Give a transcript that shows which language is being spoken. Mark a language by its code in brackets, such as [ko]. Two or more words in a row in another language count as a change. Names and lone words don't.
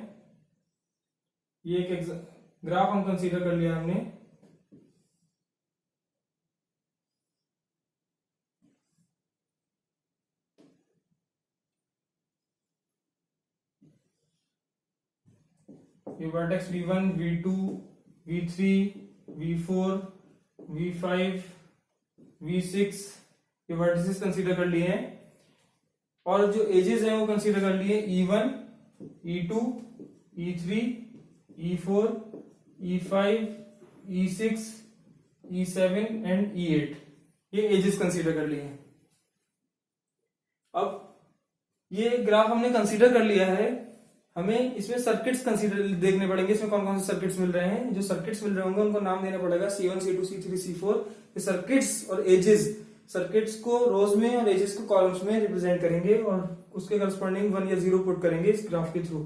[hi] ये एक ग्राफ हम कंसीडर कर लिया हमने, ये वर्टेक्स V1, V2, V3, V4, V5, V6 ये [en] vertices consider [hi] कर लिए हैं, और जो एजेस हैं वो कंसीडर कर लिए E1, E2, E3, E4, E5, E6, E7 एंड E8, ये [en] edges consider [hi] कर लिए हैं। अब ये ग्राफ हमने कंसीडर कर लिया है, हमें इसमें [en] circuits consider [hi] देखने पड़ेंगे, इसमें कौन कौन से सर्किट्स मिल रहे हैं। जो सर्किट्स मिल रहे होंगे उनको नाम देना पड़ेगा, C1, C2, C3, C4। ये सर्किट्स और एजेस, सर्किट्स को रोज में और एजेस को कॉलम्स में रिप्रेजेंट करेंगे और उसके करस्पॉन्डिंग 1 या 0 पुट करेंगे इस ग्राफ के थ्रू।